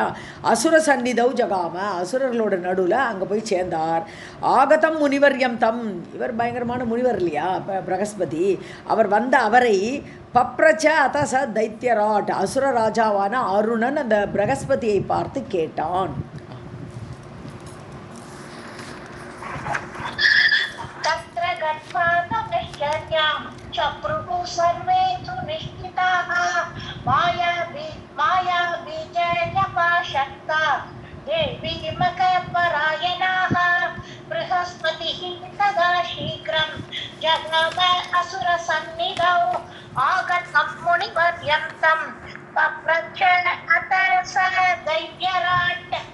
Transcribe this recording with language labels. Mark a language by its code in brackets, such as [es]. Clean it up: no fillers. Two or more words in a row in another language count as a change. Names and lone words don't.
[sa] असुर सन्निधौ जगाम, [ta] அசுரர்களோட நடுவில் அங்கே போய் சேர்ந்தார். [sa] आगतं मुनिवर्यं तम्, [ta] இவர் பயங்கரமான முனிவர் இல்லையா பிரகஸ்பதி, அவர் வந்த அவரை [sa] पप्रच्छ अथ च दैत्यराट्, [ta] அசுர ராஜாவான அருணன் அந்த பிரகஸ்பதியை பார்த்து கேட்டான். [sa] चक्रुः सर्वे सुनिष्ठिताः मायाबीजजपाशक्ता देवी मखपरायणाः बृहस्पतिः तदा शीघ्रं जगाम असुरसन्निधौ आगतं मुनिवर्यन्तं पप्रच्छ अथ स दैत्यराट्.